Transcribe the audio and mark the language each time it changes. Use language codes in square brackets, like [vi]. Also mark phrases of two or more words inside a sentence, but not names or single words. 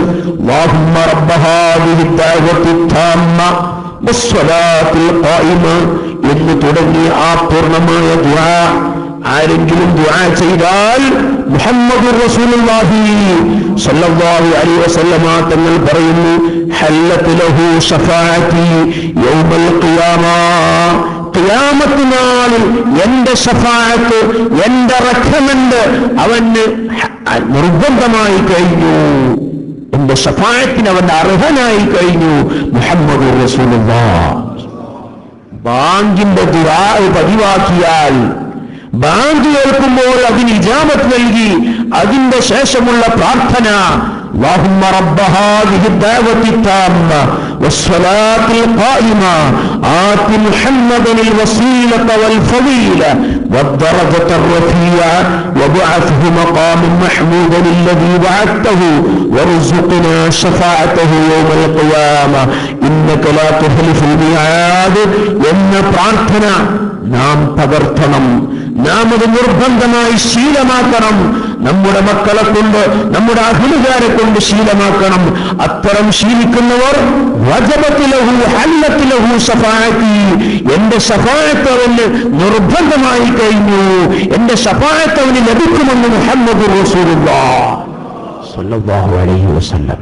[ar] اللهم رب هذه الدعوة التامة والصلاة القائمة [ml] എന്ന് തുടങ്ങി ആ പൂർണ്ണമായ ദുആ ആരെങ്കിലും ദുആ ചെയ്താൽ [ar] محمد رسول الله صلى الله عليه وسلم [ml] തങ്ങൾ പറയുന്നു, [ar] حلت له شفاعتي يوم القيامة, [ml] ഖിയാമത്ത് നാളിൽ എന്റെ ശഫാഅത്ത്, എന്റെ റഹ്മത്ത് അവന് നിർബന്ധമായി കഴിഞ്ഞു. എന്റെ ശഫാഅത്തിന് അവൻ അർഹനായി കഴിഞ്ഞു [ar] محمد رسول الله. [ml] ബാങ്കിന്റെ ദുആ പതിവാക്കിയാൽ, ബാങ്ക് കേൾക്കുമ്പോൾ അതിന് ഇജാബത്ത് നൽകി അതിന്റെ ശേഷമുള്ള പ്രാർത്ഥന, [ar] اللهم رب هذه الدعوة التامة والصلاة القائمة آت محمدا الوسيلة والفضيلة والدرجة الرفيعة وابعثه مقاما محمودا الذي وعدته وارزقنا شفاعته يوم القيامة إنك لا تخلف الميعاد. [ml] എന്ന പ്രാർത്ഥന നാം പകർത്തണം, നാം അത് നിർബന്ധമായി ശീലമാക്കണം. നമ്മുടെ മക്കളെ കൊണ്ട്, നമ്മുടെ അഹ്ലുകാരെ കൊണ്ട് ശീലമാക്കണം. അത്തരം ശീലിക്കുന്നവർ [ar] وجبت له حلت له شفاعتي, [ml] എന്റെ ശഫാഅത്ത് അവന് നിർബന്ധമായി കഴിഞ്ഞു, എന്റെ ശഫാഅത്ത് അവന് ലഭിക്കുമെന്ന് [ar] محمد رسول الله صلى الله عليه وسلم.